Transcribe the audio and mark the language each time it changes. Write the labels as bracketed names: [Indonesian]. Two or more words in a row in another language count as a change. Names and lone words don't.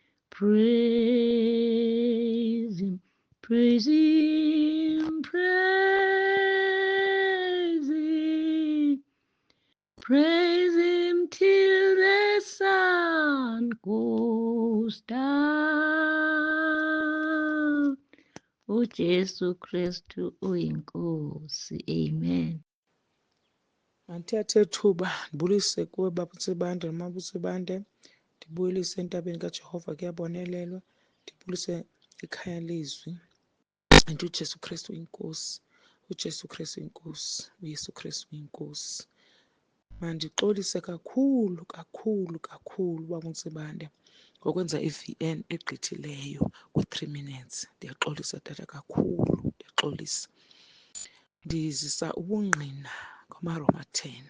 [English] praise Him, praise Him, praise Him, praise Him till the sun goes down. [Zulu] uJesu Kristu uyinkosi. Amen. [Xhosa] Ngithathe ethuba ndibulise kuwe Baba uSibande noMama uSibande, ndibuyelise entabeni kaJehova kuyabonelelwa, ndibulise ikhaya lezwi. [Zulu] and uJesu Kristu inkosi, uJesu Kristu inkosi, uYesu Kristu inkosi. [Xhosa] Mandixolise kakhulu Baba uNtsibande ngokwenza i-VN egqithileyo kwi-3 minutes. Ndiyaxolisa tata kakhulu, ndiyaxolisa. Ndizisa ubungqina ngamaRoma 10.